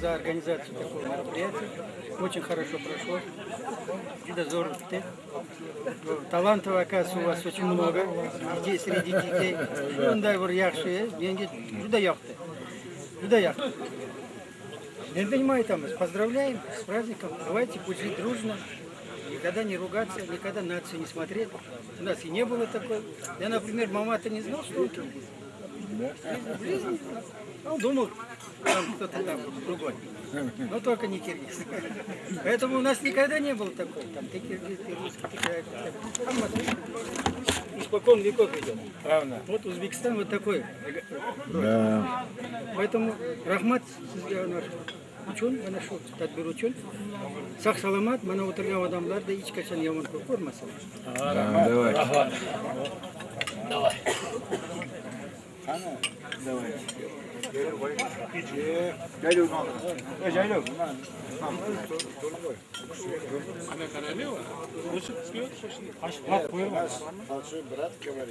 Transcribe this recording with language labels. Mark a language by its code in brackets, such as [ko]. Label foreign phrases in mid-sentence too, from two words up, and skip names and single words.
[ru] организацию такого мероприятия. Очень хорошо прошло. Это здорово. Талантов, оказывается, у вас очень много. Среди детей. [uz] Ондай bir yaxshi, menga juda yoqdi. Juda yoqdi. Endi nima aytamiz? [ru] Поздравляем с праздником. Давайте пусть жить дружно. Никогда не ругаться, никогда нацию не смотреть. У нас и не было такой. Я, например, мама-то не знал, что он киргиз. В жизни. Он думал, там кто-то там другой. Но только не киргиз. Поэтому у нас никогда не было такого. Там ты киргиз, ты русский, ты испокон веков идет. Правда. Вот Узбекистан вот такой. Да. Поэтому [uz] рахмат наш uchun mana shu tadbir uchun sog' salomat mana o'tirgan odamlarda hech qachon yomon ko'rmasin. [ru] Давай. Давай. Давай. Большой брат говорит.